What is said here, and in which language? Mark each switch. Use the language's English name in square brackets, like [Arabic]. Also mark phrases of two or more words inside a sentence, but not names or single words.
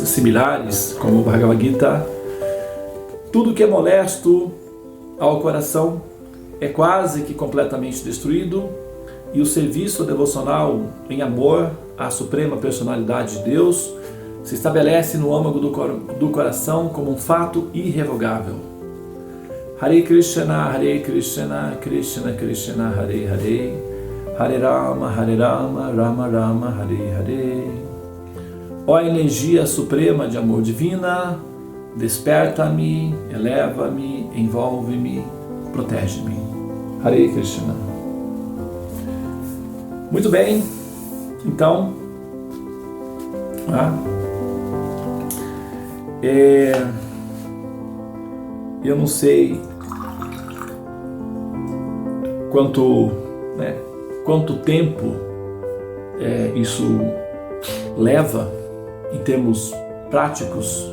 [Portuguese] pilares, como o Bhagavad Gita, tudo que é molesto ao coração é quase que completamente destruído, e o serviço devocional em amor à Suprema Personalidade de Deus se estabelece no âmago do coração como um fato irrevogável. [Sanskrit] हरे कृष्ण कृष्ण कृष्ण हरे हरे हरे राम राम राम हरे हरे. [Portuguese] Ó energia suprema de amor divina, desperta-me, eleva-me, envolve-me, protege-me. [Sanskrit] हरे कृष्ण. [Portuguese] Muito bem, então, eu não sei quanto tempo isso leva em termos práticos.